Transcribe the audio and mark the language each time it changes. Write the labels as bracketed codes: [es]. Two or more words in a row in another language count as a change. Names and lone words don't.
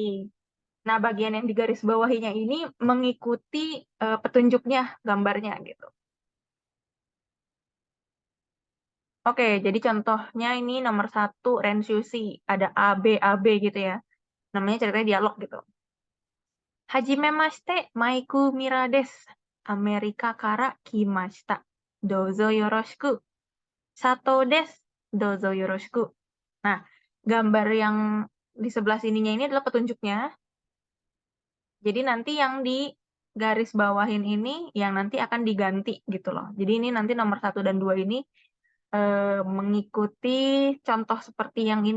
[id] Nah, bagian yang digarisbawahinya ini mengikuti petunjuknya, gambarnya gitu. Oke, jadi contohnya ini nomor 1, Rensusi. Ada A, B gitu ya. Namanya ceritanya dialog gitu. [ja] Hajimemashite, Maiku Mira desu. Amerika から来ました。どうぞよろしく. Sato desu. どうぞよろしく. [id] Nah, gambar yang di sebelah sininya ini adalah petunjuknya. Jadi nanti yang di garis bawahin ini yang nanti akan diganti gitu loh. Jadi ini nanti nomor 1 dan 2 ini mengikuti contoh seperti yang ini.